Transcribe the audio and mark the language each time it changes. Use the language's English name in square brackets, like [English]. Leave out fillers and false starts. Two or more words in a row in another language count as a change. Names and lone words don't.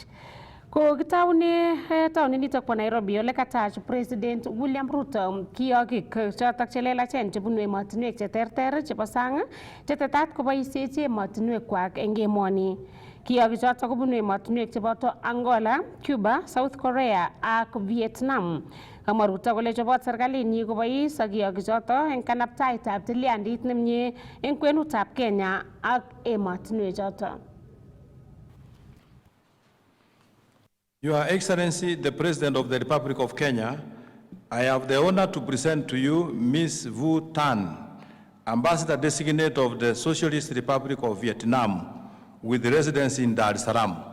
[Kalenjin] Ko kitaune taonit bo Nairobi ole katach President William Ruto kiyokik chotok chelelachen chebunu emotinwek cheterter chebo sang chetetat koboisiechi emotinwekwak eng emoni. Kiyokik chotok kobunu emotinwek cheboto Angola, Cuba, South Korea ak Vietnam. Kamwa Ruto kole chobot serkalinyi kobois ak kiyokik chotok eng kanaptaitab tilyandit nemie eng kwenutab Kenya ak emotinwek chotok. [English] Your Excellency, the President of the Republic of Kenya, I have the honor to present to you Ms. Vu Tan, Ambassador Designate of the Socialist Republic of Vietnam, with residence in Dar es Salaam.